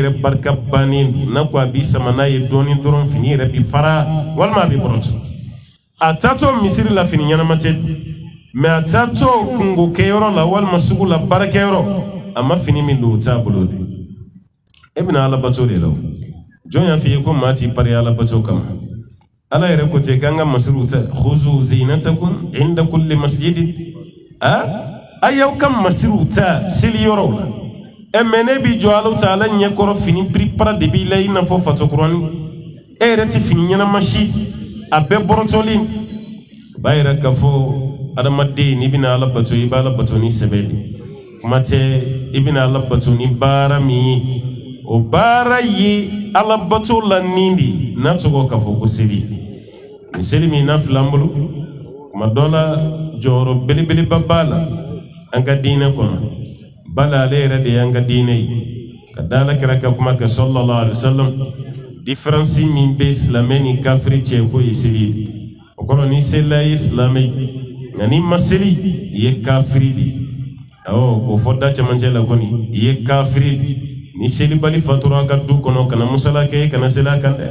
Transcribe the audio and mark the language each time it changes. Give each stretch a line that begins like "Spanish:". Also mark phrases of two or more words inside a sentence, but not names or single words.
Bambara: yɛrɛ barika bannen don n'a ko a b'i sama n'a ye dɔɔnin dɔrɔn fini yɛrɛ bɛ fara walima a bɛ bɔrɔtɔ a taatɔ misiri la fini ɲɛnama tɛ mais a taatɔ kungo kɛyɔrɔ la walima sugu la baarakɛyɔrɔ a ma fini min don o t'a bolo de e bɛna Ala bato de la o jɔn y'a f'i ye ko maa t'i pari Ala bato kama Ala yɛrɛ ko ten k'an ka masiriw ta
Arabic: خذوا زينتكم عند كل مسجد
Bambara: a y'aw ka masiriw ta seliyɔrɔw la mais ne b'i jɔ Ala Ta'ala ɲɛkɔrɔ fini piripara de b'i la I n'a fɔ fatokurani e yɛrɛ tɛ fini ɲɛnama si a bɛɛ bɔrɔtɔlen b'a yɛrɛ k'a fɔ adamaden n'i bɛna Ala bato I b'a Ala bato ni sɛbɛ de kuma tɛ I bɛna Ala bato ni baara min ye o baara ye Ala bato la nin de n'a tɔgɔ k'a fɔ ko seli ni seli min n'a filɛ an bolo kuma dɔ la jɔyɔrɔ belebeleba b'a la an ka diinɛ kɔnɔ bala ale yɛrɛ de y'an ka diinɛ ye ka da Alakira ka kuma kɛ
Arabic: صلى الله عليه وسلم
Bambara: différence min bɛ silamɛ ni kafiri cɛ ko ye seli ye o kɔrɔ ni selila ye silamɛ ye nka n'i ma seli I ye kafiri de awɔ k'o fɔ da cɛmancɛ la kɔni I ye kafiri de ni selibali fatura ka du kɔnɔ kana musala kɛ kana seli a kan